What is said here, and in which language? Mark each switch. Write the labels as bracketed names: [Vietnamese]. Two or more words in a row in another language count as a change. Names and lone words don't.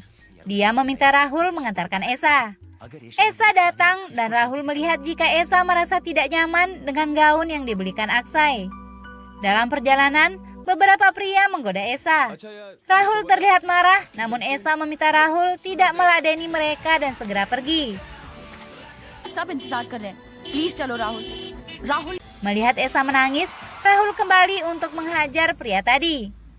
[Indonesian] Dia meminta Rahul mengantarkan Esa. Esa datang dan Rahul melihat jika Esa merasa tidak nyaman dengan gaun yang dibelikan Aksai. Dalam perjalanan, beberapa pria menggoda Esa. Rahul terlihat marah, namun Esa meminta Rahul tidak meladeni mereka dan segera pergi. [Hindi] सब इंतजार कर रहे हैं, प्लीज चलो राहुल। राहुल [Indonesian] Melihat Esa menangis, Rahul kembali untuk menghajar pria tadi.